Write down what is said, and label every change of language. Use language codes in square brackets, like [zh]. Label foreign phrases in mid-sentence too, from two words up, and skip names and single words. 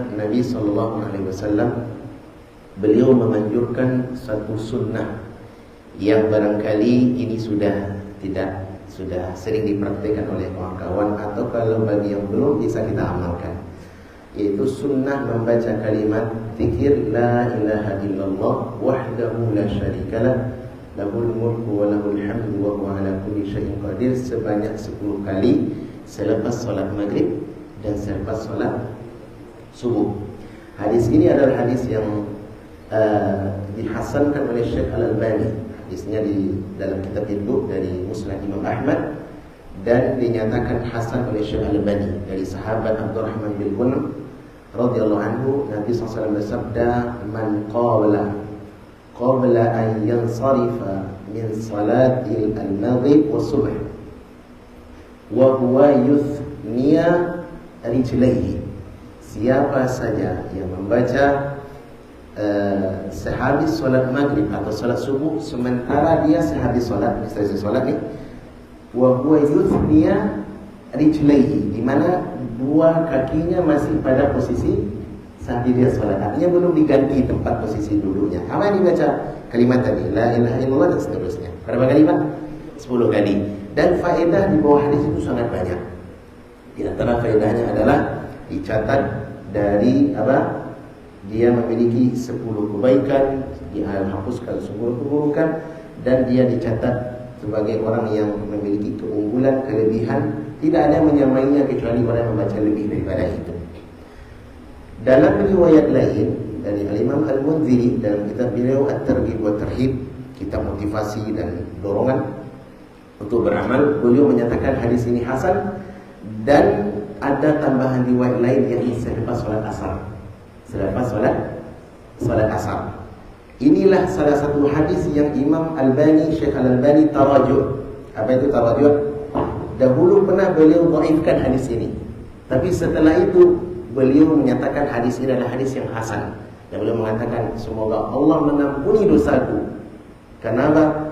[id] Nabi SAW beliau memanjurkan satu sunnah yang barangkali ini sudah sering dipraktikkan oleh kawan-kawan, atau kalau bagi yang belum bisa kita amalkan, yaitu sunnah membaca kalimat zikir [ar] لا إله إلا الله وحده لا شريك له له الملك وله الحمد وهو على كل شيء قدير [id] sebanyak 10 kali selepas solat maghrib dan selepas solat subuh. Hadis ini adalah hadis yang dihasankan oleh Syekh Al-Albani. Hadisnya di dalam kitab Ilmu dari Musnad Imam Ahmad, dan dinyatakan hasan oleh Syekh Al-Albani dari sahabat Abdurrahman bin Gunam [ar] رضي الله عنه. [id] Nabi SAW bersabda, [ar] من قال قبل أن ينصرف من صلاة المغرب والصبح وهو يثني رجليه, [id] siapa saja yang membaca sehabis solat maghrib atau solat subuh, sementara dia sehabis solat, selesai solat nih, [ar] وهو يثني رجليه, [id] di mana dua kakinya masih pada posisi saat dia solat, artinya belum diganti tempat posisi duduknya. Apa yang dibaca? Kalimat tadi [ar] لا إله إلا الله [id] dan seterusnya. Berapa kali Pak? 10 kali. Dan faedah di bawah hadis itu sangat banyak. Di antara faedahnya adalah dicatat dari apa? Dia memiliki 10 kebaikan, dia hapuskan 10 keburukan, dan dia dicatat sebagai orang yang memiliki keunggulan, kelebihan. Tidak ada yang menyamainya kecuali orang yang membaca lebih daripada itu. Dalam riwayat lain dari Al-Imam Al-Munziri dalam kitab beliau At-Targhib wa Tarhib, kitab motivasi dan dorongan untuk beramal, beliau menyatakan hadis ini hasan, dan ada tambahan riwayat lain yang selepas solat asar. Selepas solat asar. Inilah salah satu hadis yang Imam Albani, Syekh Al-Albani tarajuk. Apa itu tarajuk? Dahulu pernah beliau dhaifkan hadis ini, tapi setelah itu beliau menyatakan hadis ini adalah hadis yang hasan, dan beliau mengatakan semoga Allah mengampuni dosaku. Kenapa?